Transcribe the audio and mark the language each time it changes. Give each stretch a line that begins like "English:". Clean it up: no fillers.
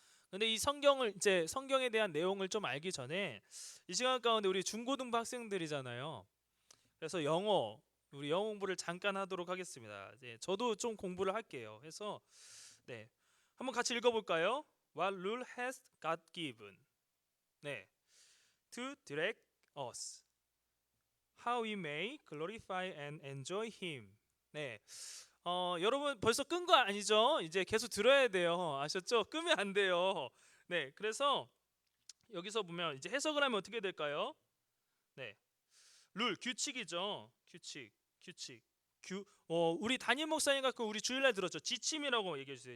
Korean: 근데 이 성경에 대한 내용을 좀 알기 전에 이 시간 가운데 우리 중고등부 학생들이잖아요. 그래서 우리 영어 공부를 잠깐 하도록 하겠습니다. 이제 저도 좀 공부를 할게요. 해서 네, 한번 같이 읽어볼까요?
English: What rule has God given?
Korean: 네,
English: to direct us, how we may glorify and enjoy Him.
Korean: 네, 여러분 벌써 끈 거 아니죠? 이제 계속 들어야 돼요. 아셨죠? 끄면 안 돼요. 네, 그래서 여기서 보면 이제 해석을 하면 어떻게 될까요? 네, 규칙이죠. 규칙. 우리 담임 목사님과 그 우리 주일날 들었죠. 지침이라고 얘기해 주세요.